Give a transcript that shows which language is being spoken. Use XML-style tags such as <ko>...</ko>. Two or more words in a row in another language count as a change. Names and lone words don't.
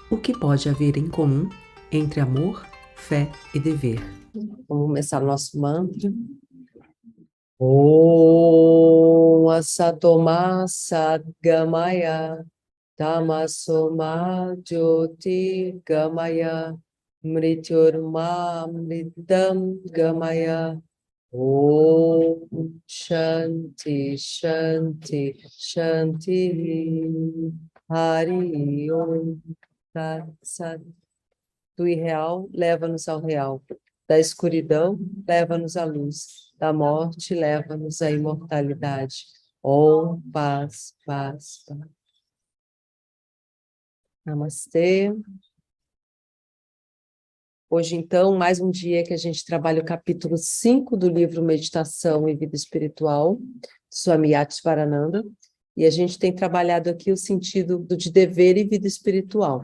<pt>O que pode haver em comum entre amor, fé e dever? Vamos começar o nosso mantra.</pt> <sa>ॐ असतोमा सद्गमय तमसोमा ज्योति गमय मृत्युर्मा अमृतं गमय ॐ शान्ति शान्ति शान्ति हरि ॐ तत् सत्.</sa> <pt>Do irreal, leva-nos ao real. Da escuridão, leva-nos à luz. Da morte, leva-nos à imortalidade. Om, paz, paz, paz. Namastê. Hoje, então, mais um dia que a gente trabalha o capítulo 5 do livro Meditação e Vida Espiritual, de Swami Varananda, e a gente tem trabalhado aqui o sentido de dever e vida espiritual.</pt>